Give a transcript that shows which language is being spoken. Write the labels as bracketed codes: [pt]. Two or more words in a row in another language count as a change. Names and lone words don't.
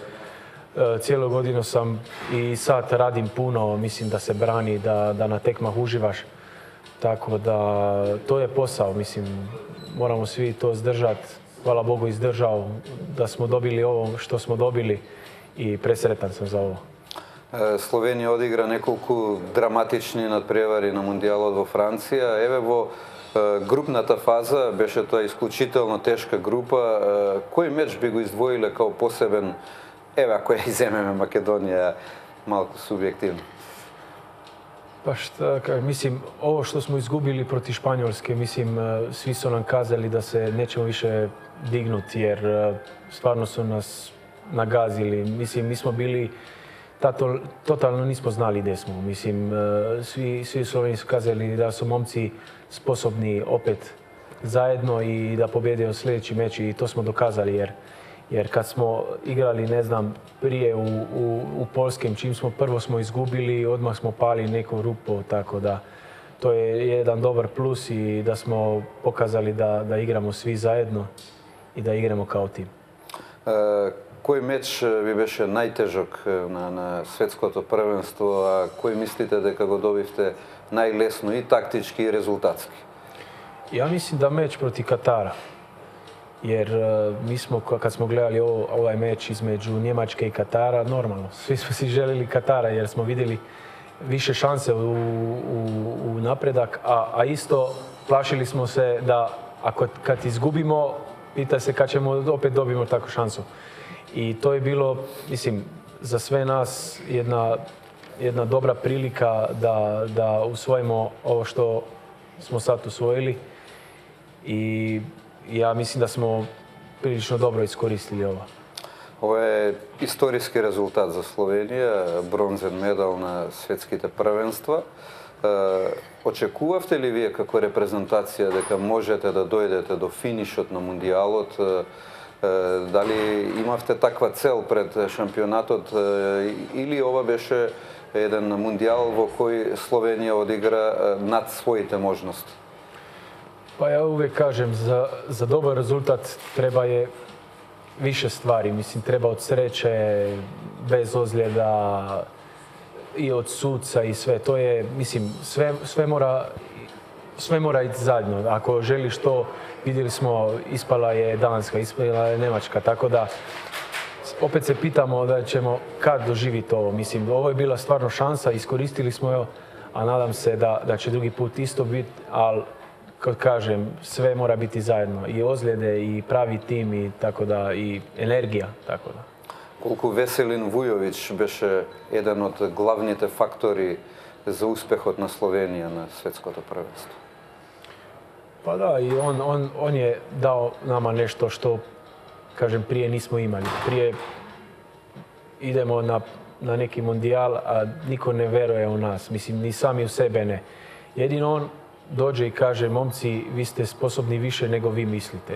[hr] Cijelu godinu sam i sad radim puno, mislim da se brani, da na tekmah uživaš. Tako da to je posao, mislim, moramo svi to zdržati. Hvala Bogu izdržao da smo dobili ovo što smo dobili i presretan sam za ovo. [mk] Словенија одигра неколку драматични надпревари на мундијалот во Франција. Еве во групната фаза беше тоа исклучително тешка група. Кој меч би го издвоиле као посебен Еве, ако ја иземеме Македонија, малку субјективно. [hr] Pa šta, mislim, ovo što smo izgubili protiv Španjolske, mislim, svi su nam kazali da se nećemo više dignuti jer stvarno su nas nagazili. Mislim, mi smo bili, totalno nismo znali gdje smo. Mislim, svi Sloveni su kazali da su momci sposobni opet zajedno i da pobjede sljedeći meč i to smo dokazali jer kad smo igrali, ne znam, prije u Polskem, čim smo prvo smo izgubili, odmah smo pali neku rupu, tako da to je jedan dobar plus i da smo pokazali da igramo svi zajedno i da igramo kao tim. [mk] Кој меч ви беше најтежок на светското првенство, а кој мислите дека го добивте најлесно и тактички и резултатски? [hr] Ja mislim da meč protiv Katara. Jer mi smo, kad smo gledali ovaj meč između Njemačke i Katara, normalno, svi smo si želili Katara jer smo vidjeli više šanse u napredak, a isto plašili smo se da kad izgubimo, pita se kad ćemo opet dobimo takvu šansu. I to je bilo, mislim, za sve nas jedna dobra prilika da usvojimo ovo što smo sad usvojili i ja mislim da smo prilično dobro iskoristili ovo. [mk] Ова е историски резултат за Словенија, бронзен медал на светските првенства. Очекувавте ли вие како репрезентација дека можете да дојдете до финишот на мундијалот? Дали имавте таква цел пред шампионатот или ова беше еден мундијал во кој Словенија одигра над своите можности? [hr] Pa ja uvijek kažem, za dobar rezultat treba je više stvari. Mislim, treba od sreće, bez ozljeda i od suca i sve. To je, mislim, sve mora ići zajedno. Ako želiš to, vidjeli smo, ispala je Danska, ispala je Njemačka, tako da opet se pitamo da ćemo kad doživjeti ovo. Mislim, ovo je bila stvarno šansa, iskoristili smo jo, a nadam se da će drugi put isto biti, ali kad kažem, sve mora biti zajedno. I ozljede, i pravi tim, i tako da, i energija, tako da. [mk] Колку Веселин Вујовиќ беше еден од главните фактори за успехот на Словенија на светското првенство? [hr] Pa da, i on je dao nama nešto što, kažem, prije nismo imali. Prije idemo na neki mondijal, a niko ne veruje u nas. Mislim, ni sami u sebe ne. Jedino on dođe i kaže, momci, vi ste sposobni više nego vi mislite.